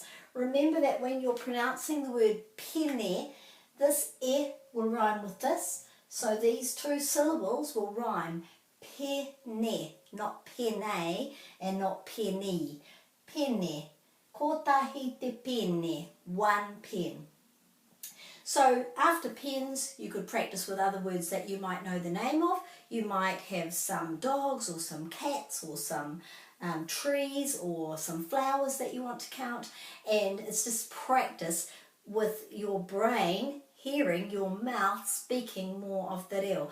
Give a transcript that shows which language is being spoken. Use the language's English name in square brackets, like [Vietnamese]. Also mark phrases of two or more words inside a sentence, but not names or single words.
[English] Remember that when you're pronouncing the word pene, this e will rhyme with this. So these 2 syllables will rhyme. Pene, not pene and not penny. [Māori] Pene. Ko tahi te pene. [English] 1 pen. So after pens, you could practice with other words that you might know the name of. You might have some dogs or some cats or some trees or some flowers that you want to count. And it's just practice with your brain hearing your mouth speaking more of Te Reo.